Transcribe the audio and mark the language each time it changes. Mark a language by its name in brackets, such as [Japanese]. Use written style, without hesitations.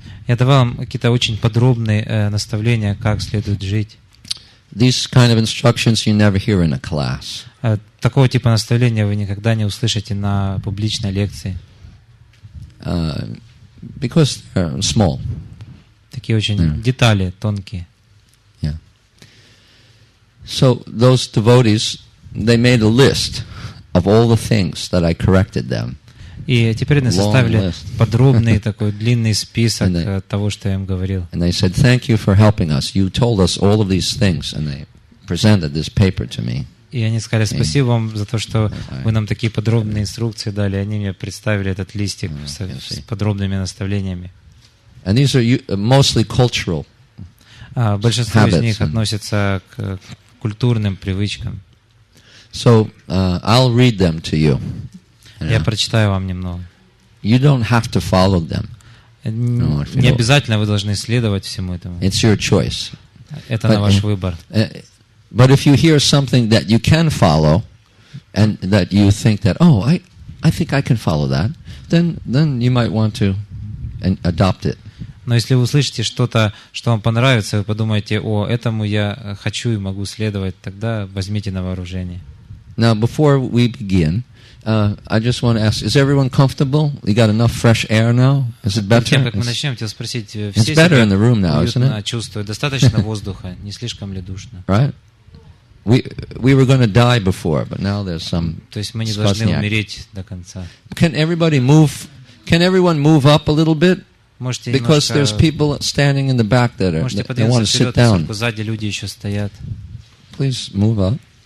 [Russian] Я давал им какие-то очень подробные наставления, как следует жить. [English] These kind of instructions you never hear in a class. [Russian] Такого типа наставления вы никогда не услышите на публичной лекции. [English] Because they're small. [Russian] Такие очень детали тонкие. [English] Yeah. So those devotees, they made a list of all the things that I corrected them. [Russian] И теперь они составили подробный такой длинный список того, что я им говорил. [English] And they said, "Thank you for helping us. You told us all of these things." And they presented this paper to me. [Russian] И они сказали: спасибо вам за то, что вы нам такие подробные инструкции дали. Они мне представили этот листик с подробными наставлениями. [English] And these are mostly cultural. [Russian] Большинство из них относятся к культурным привычкам. [English] So I'll read them to you. [Russian] Я прочитаю вам немного. [English] You don't have to follow them. [Russian] Не обязательно вы должны следовать всему этому. [English] It's your choice. [Russian] Это на ваш выбор. [English] But if you hear something that you can follow, and that you think that, oh, I think I can follow that, then you might want to adopt it. [Russian] Но если вы услышите что-то, что вам понравится, вы подумаете: о, этому я хочу и могу следовать, тогда возьмите на вооружение. [English] Now, before we begin, I just want to ask: Is everyone comfortable? You got enough fresh air now? Is it better? [Russian] Перед тем, как мы начнем, хотел спросить: все себя уютно чувствуют? Достаточно воздуха? Не слишком ли душно? [English] Right? We were going to die before, but now there's some. [Russian] То есть мы не должны умереть до конца. [English] Can everyone move up a little bit? Because there's people standing in the back that they want to sit down. [Russian] Сзади люди еще стоят. [English] Please move up.